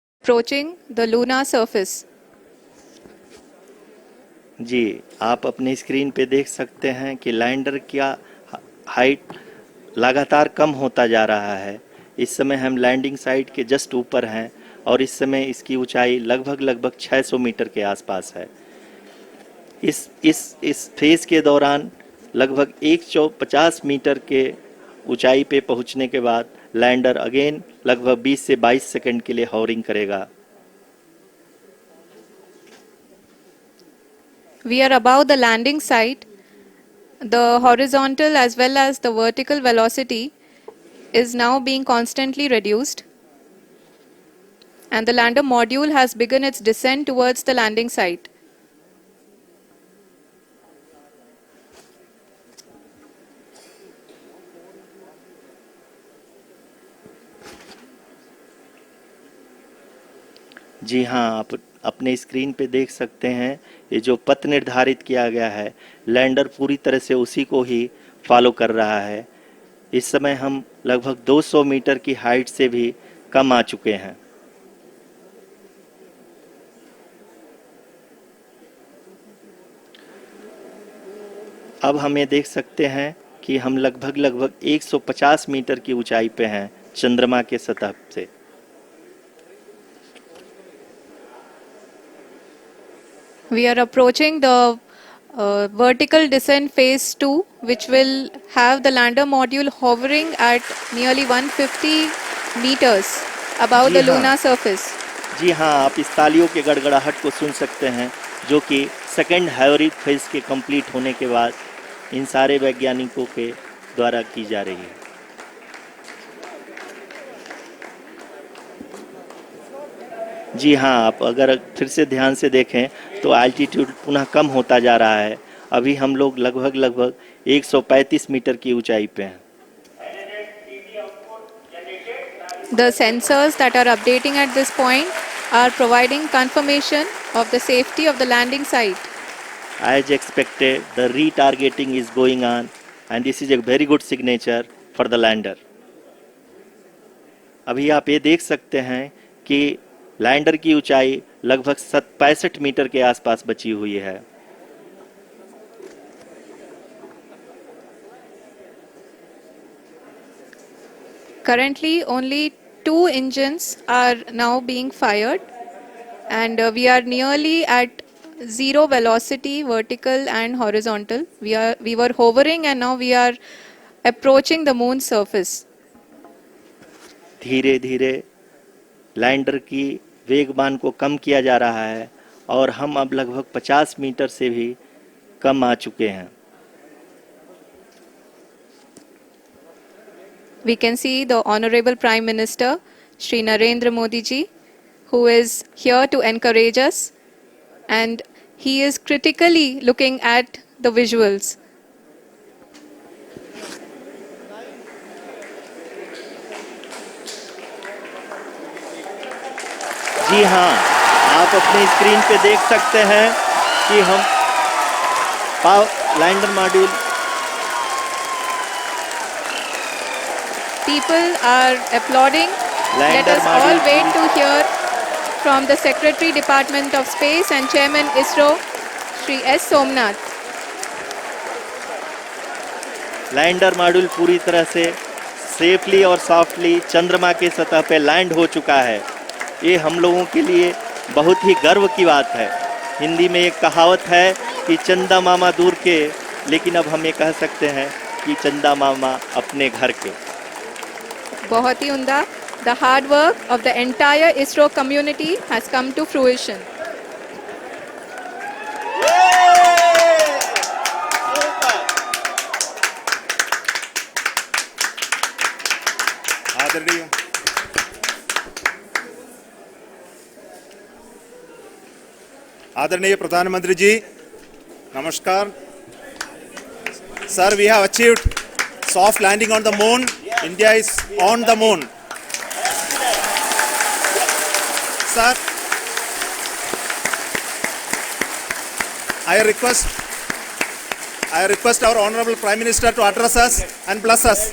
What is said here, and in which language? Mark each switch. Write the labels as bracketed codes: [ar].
[en] approaching the lunar surface. [hi] जी, आप अपनी screen पे देख सकते हैं कि लैंडर का हाइट लगातार कम होता जा रहा है। इस समय हम लैंडिंग साइट के जस्ट ऊपर हैं और इस समय इसकी ऊंचाई लगभग 600 मीटर के आसपास है। इस फेज के दौरान लगभग 150 मीटर के ऊंचाई पे पहुंचने के बाद लैंडर अगेन लगभग 20 से 22 सेकंड के लिए हॉवरिंग करेगा। [en] We are above the landing site. The horizontal as well as the vertical velocity is now being constantly reduced. And the lander module has begun its descent towards the landing site. [hi] जी हाँ, आप अपने screen पे देख सकते हैं ये जो पथ निर्धारित किया गया है, लैंडर पूरी तरह से उसी को ही फॉलो कर रहा है। इस समय हम लगभग 200 मीटर की हाइट से भी कम आ चुके हैं। अब हम ये देख सकते हैं कि हम लगभग 150 मीटर की ऊंचाई पे हैं चंद्रमा के सतह से। [en] We are approaching the vertical descent phase 2, which will have the lander module hovering at nearly 150 meters above [hi] ji [en] the [hi] हाँ। [en] lunar surface. [hi] जी हाँ, आप इस तालियों के गड़गड़ाहट को सुन सकते हैं जो कि सेकेंड हाइब्रिड फेज के कंप्लीट होने के बाद इन सारे वैज्ञानिकों के द्वारा की जा रही है। जी हाँ, आप अगर फिर से ध्यान से देखें तो एल्टीट्यूड पुनः कम होता जा रहा है। अभी हम लोग लगभग 135 मीटर की ऊंचाई पे हैं। [en] The sensors that are updating at this point are providing confirmation of the safety of the landing site. As expected, the retargeting is going on and this is a very good signature for the lander. [hi] अभी आप ये देख सकते हैं कि lander की ऊंचाई लगभग 65 मीटर के आसपास बची हुई है। [en] Currently, only 2 engines are now being fired, and we are nearly at zero velocity, vertical and horizontal. We were hovering, and now we are approaching the moon's surface. [hi] धीरे धीरे लैंडर की वेगमान को कम किया जा रहा है और हम अब लगभग 50 मीटर से भी कम आ चुके हैं। [en] We can see the Honorable Prime Minister, Shri Narendra Modi ji, who is here to encourage us, and he is critically looking at the visuals. [hi] जी हाँ, आप अपनी स्क्रीन पे देख सकते हैं कि हम lander module [en] People are applauding. Let us all wait to hear from the Secretary Department of Space and Chairman ISRO, Shri S. Somnath. [hi] Lander module पूरी तरह से सेफली और सॉफ्टली चंद्रमा के सतह पे लैंड हो चुका है। ये हम लोगों के लिए बहुत ही गर्व की बात है। हिंदी में एक कहावत है कि चंदा मामा दूर के, लेकिन अब हम ये कह सकते हैं कि चंदा मामा अपने घर के। बहुत ही उम्दा. [en] The hard work of the entire ISRO community has come to fruition. [hi] आदरणीय प्रधानमंत्री जी, नमस्कार। [en] Sir, we have achieved soft landing on the moon. India is on the moon. Sir, I request our Honorable Prime Minister to address us and bless us.